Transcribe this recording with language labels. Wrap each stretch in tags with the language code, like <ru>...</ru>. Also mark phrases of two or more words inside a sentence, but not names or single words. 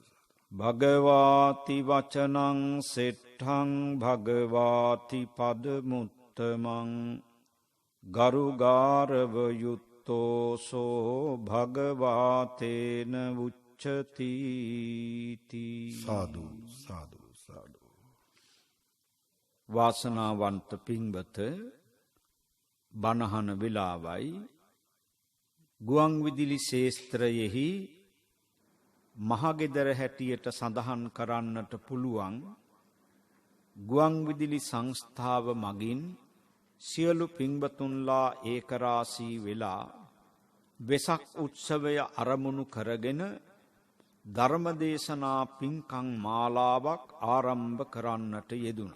<pi>භගවාති වචනං සෙට්ඨං භගවාති පදමුත්තමං ගරුගාරව යුත්තෝසෝ භගවාතේන උච්චති.</pi> <si>සාදු සාදු සාදු. වාසනාවන්ත පින්වත බණහන වෙලාවයි ගුවන් විදුලි ශේස්ත්‍රයෙහි මහගෙදර හැටියට සඳහන් කරන්නට පුළුවන් ගුවන් විදුලි සංස්ථාව මගින් සියලු පින්වතුන්ලා ඒකරාශී වෙලා වෙසක් උත්සවය අරමුණු කරගෙන ධර්මදේශනා පින්කම් මාලාවක් ආරම්භ කරන්නට යෙදුණා.</si>